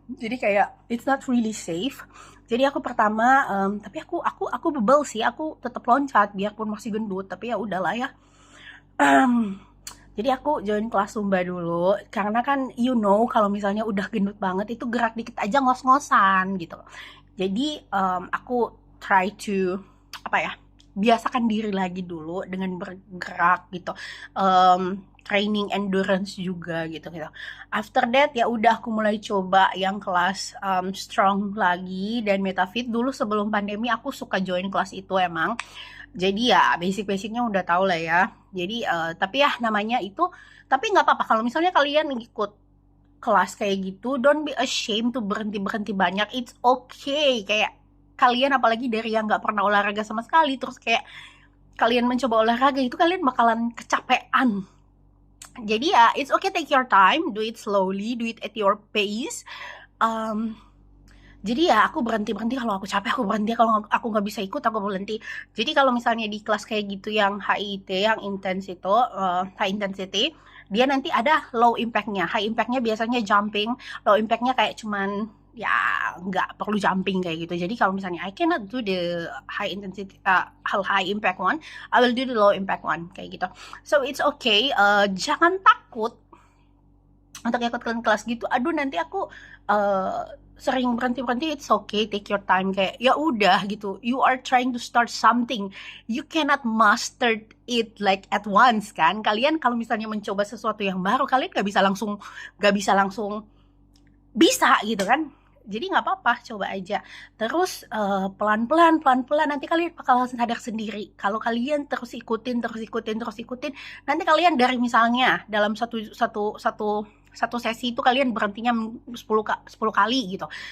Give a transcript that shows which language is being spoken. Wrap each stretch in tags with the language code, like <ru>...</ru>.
<id>Jadi kayak</id> <en>it's not really safe.</en> <id>Jadi aku pertama tapi aku bebel sih, aku tetap loncat biarpun masih gendut, tapi ya udahlah ya. Jadi aku join kelas Zumba dulu karena kan kalau misalnya udah gendut banget itu gerak dikit aja ngos-ngosan gitu. Jadi aku</id> <en>try to</en> <id>biasakan diri lagi dulu dengan bergerak gitu, training endurance juga gitu gitu.</id> <en>After that</en> <id>ya udah aku mulai coba yang kelas strong lagi dan metafit. Dulu sebelum pandemi aku suka join kelas itu emang. Jadi ya basic-basicnya udah tau lah ya. Jadi tapi ya namanya itu, tapi nggak apa-apa kalau misalnya kalian ikut kelas kayak gitu,</id> <en>don't be ashamed to</en> <id>berhenti banyak.</id> <en>It's okay.</en> <id>Kayak kalian apalagi dari yang nggak pernah olahraga sama sekali, terus kayak kalian mencoba olahraga itu kalian bakalan kecapean. Jadi ya</id> <en>it's okay, take your time, do it slowly, do it at your pace.</en> <id>Jadi ya aku berhenti kalau aku capek, aku berhenti, kalau aku nggak bisa ikut aku berhenti. Jadi kalau misalnya di kelas kayak gitu yang HIIT, yang intens itu, high intensity, dia nanti ada low impactnya. High impactnya biasanya jumping, low impactnya kayak cuman ya nggak perlu jumping kayak gitu. Jadi kalau misalnya</id> <en>I cannot do the high intensity, high impact one, I will do the low impact one</en> <id>kayak gitu.</id> <en>So it's okay,</en> <id>jangan takut untuk ikut kelas gitu. Aduh nanti aku sering berhenti,</id> <en>it's okay, take your time.</en> <id>Kayak ya udah gitu,</id> <en>you are trying to start something, you cannot master it like at once kan.</en> <id>Kalian kalau misalnya mencoba sesuatu yang baru, kalian gak bisa langsung bisa gitu kan. Jadi nggak apa-apa, coba aja. Terus pelan-pelan nanti kalian bakal sadar sendiri. Kalau kalian terus ikutin, nanti kalian dari misalnya dalam satu sesi itu kalian berhentinya 10 kali gitu.</id>